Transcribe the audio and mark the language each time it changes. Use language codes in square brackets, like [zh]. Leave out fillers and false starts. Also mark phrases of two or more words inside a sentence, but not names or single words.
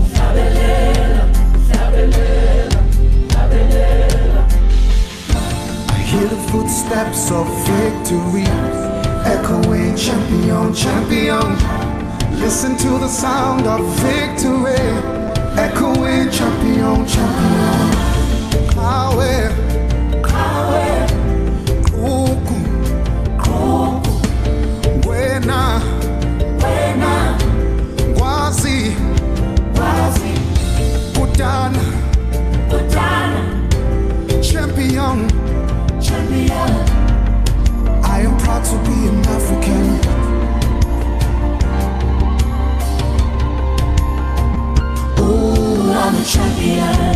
[en] I hear the footsteps of victory echoing, champion, champion. Listen to the sound of victory echoing, champion, champion. [sw] Kawe, kawe, kuku, kuku. [zu] Wena, wena. [sw] Wazi, wazi. Kutana, kutana. [en] Champion, champion. I am proud to be an African. Oh, I'm a champion.